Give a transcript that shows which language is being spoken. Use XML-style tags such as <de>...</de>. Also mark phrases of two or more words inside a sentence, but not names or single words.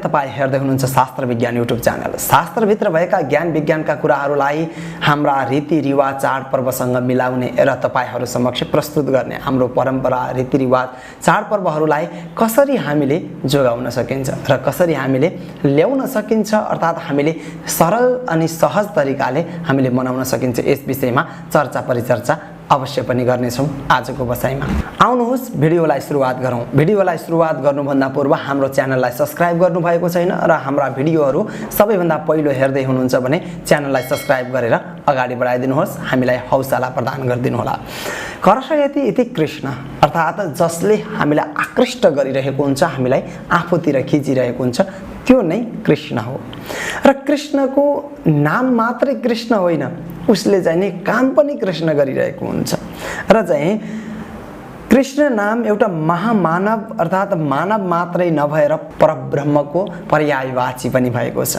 <ne>तपाईँ हेर्दै हुनुहुन्छ शास्त्र विज्ञान युट्युब च्यानल। शास्त्रभित्र भएका ज्ञान विज्ञानका कुराहरूलाई हाम्रा रीतिरिवाज चाडपर्वसँग मिलाउने र तपाईहरू समक्ष प्रस्तुत गर्ने हाम्रो परम्परा, रीतिरिवाज, चाडपर्वहरूलाई कसरी हामीले जोगाउन सकिन्छ र कसरी हामीले ल्याउन सकिन्छ, अर्थात् हामीले सरल अनि सहज तरिकाले हामीले मनाउन सकिन्छ, यस विषयमा चर्चा परिचर्चा अवश्य पनि गर्नेछौँ आजको बसाइमा। आउनुहोस् भिडियोलाई सुरुवात गरौँ। भिडियोलाई सुरुवात गर्नुभन्दा पूर्व हाम्रो च्यानललाई सब्स्क्राइब गर्नुभएको छैन र हाम्रा भिडियोहरू सबैभन्दा पहिलो हेर्दै हुनुहुन्छ भने च्यानललाई सब्स्क्राइब गरेर अगाडि बढाइदिनुहोस्, हामीलाई हौसला प्रदान गरिदिनुहोला।</ne> <sa>कर्षयति इति कृष्ण,</sa> <ne>अर्थात् जसले हामीलाई आकृष्ट गरिरहेको हुन्छ, हामीलाई आफूतिर खिचिरहेको हुन्छ, त्यो नै कृष्ण हो। र कृष्णको नाम मात्रै कृष्ण होइन, उसले चाहिँ नि काम पनि कृष्ण गरिरहेको हुन्छ। र चाहिँ कृष्ण नाम एउटा महामानव अर्थात् मानव मात्रै नभएर परब्रह्मको पर्यायवाची पनि भएको छ।</ne>